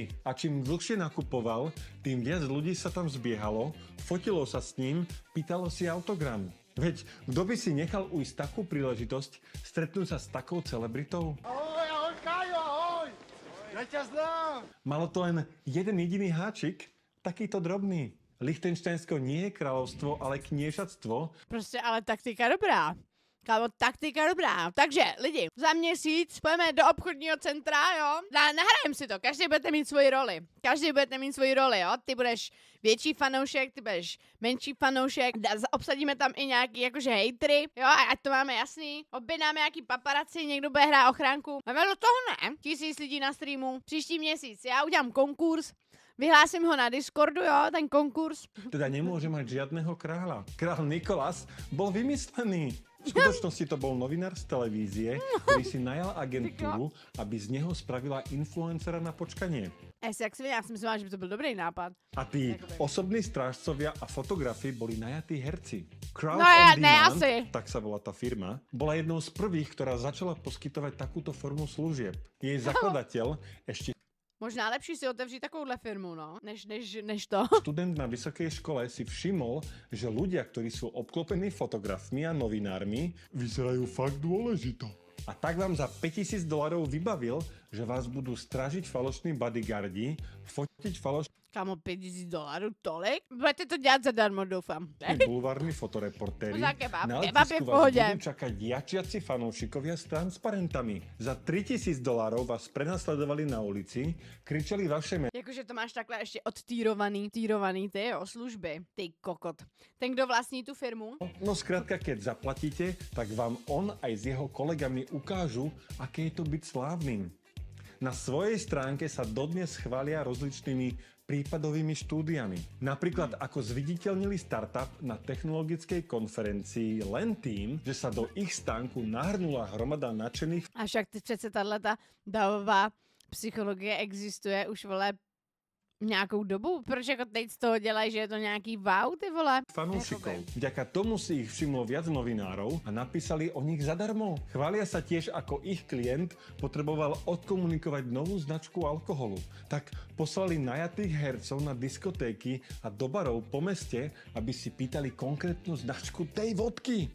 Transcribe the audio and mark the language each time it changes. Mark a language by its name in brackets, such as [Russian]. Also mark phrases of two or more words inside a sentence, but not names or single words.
[Slovak] A čím dlhšie nakupoval, tým viac ľudí sa tam zbiehalo, fotilo sa s ním, pýtalo si autogram. Veď kto by si nechal ujsť takú príležitosť stretnúť sa s takou celebritou? Ahoj, Kajo, ahoj! Ja ťa znám! Malo to len jeden jediný háčik, takýto drobný. Lichtenštajnsko nie je kráľovstvo, ale kniežatstvo. [Czech] Prostě ale taktika dobrá. Kámo, taktika dobrá. Takže, lidi, za měsíc pojďme do obchodního centra, jo? Nahrajem si to, každý budete mít svoji roli. Jo? Ty budeš větší fanoušek, ty budeš menší fanoušek, obsadíme tam i nějaký jakože hejtry, jo? Ať to máme jasný. Objednáme nějaký paparaci, někdo bude hrát ochránku. A do toho ne. 1000 lidí na streamu, příští měsíc, já udělám konkurs. Vyhlásím ho na Discordu, jo, ten konkurs. [Slovak] Teda nemôže mať žiadneho kráľa. Král Nikolás bol vymyslený. V skutočnosti to bol novinár z televízie, ktorý si najal agentúru, aby z neho spravila influencera na počkanie. [Czech] Já si myslím, že by to byl dobrý nápad. [Slovak] A tí osobní strážcovia a fotografi boli najatí herci. Crowd [Czech] No [Slovak] on [Czech] ne, [Slovak] Demand, [Czech] asi. [Slovak] tak sa volá tá firma, bola jednou z prvých, ktorá začala poskytovať takúto formu služieb. Jej zakladateľ ešte [Czech] Možná lepší si otevřít takovouhle firmu, no, než to. [Slovak] študent na vysokej škole si všimol, že ľudia, ktorí sú obklopení fotografmi a novinármi, vyzerajú fakt dôležito. A tak vám za $5000 vybavil, že vás budú stražiť falošní bodyguardi, fotiť falošní [Czech] Kámo, $5000, tolik? Budete to dělat zadarmo, doufám. [Slovak] bulvárni fotoreportéri. [Czech] Za kebab. [Slovak] Na [Czech] Kebab je [Slovak] letisku [Czech] v [Slovak] vás [Czech] pohodě. [Slovak] budú čakať jačiaci fanúšikovia s transparentami. Za $3000 vás prenasledovali na ulici, kričali vaše meno [Czech] Jakože to máš takhle ještě odtýrovaný, ty jo, služby. Ty kokot. Ten, kdo vlastní tu firmu? [Slovak] No skrátka, keď zaplatíte, tak vám on aj s jeho kolegami ukážu, aké je to byť slávnym. Na svojej stránke sa dodnes chvália rozličnými prípadovými štúdiami. Napríklad ako zviditeľnili startup na technologickej konferencii len tým, že sa do ich stánku nahrnula hromada nadšených [Czech] A však ty přece tato davová psychologie existuje už, vole, nějakou dobu. Proč jako teď z toho dělají, že je to nějaký wow, ty vole? [Slovak] fanúšikov. [Czech] Jakoby. [Slovak] Vďaka tomu si ich všimlo viac novinárov a napísali o nich zadarmo. Chvália sa tiež, ako ich klient potreboval odkomunikovať novú značku alkoholu. Tak poslali najatých hercov na diskotéky a do barov po meste, aby si pýtali konkrétnu značku tej vodky.